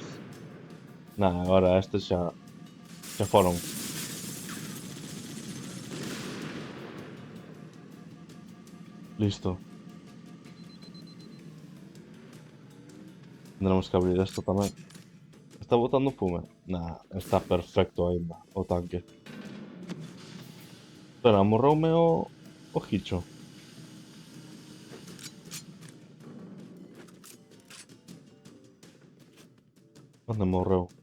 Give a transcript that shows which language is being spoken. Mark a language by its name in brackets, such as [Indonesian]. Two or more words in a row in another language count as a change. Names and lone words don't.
[Spanish] Nada, ahora estos ya fueron. Listo. Tendremos que abrir esto también. [Galician] ¿Está botando fume? Nah, está perfecto ainda. O tanque. Espera, morreume o Hicho. Onde morreu?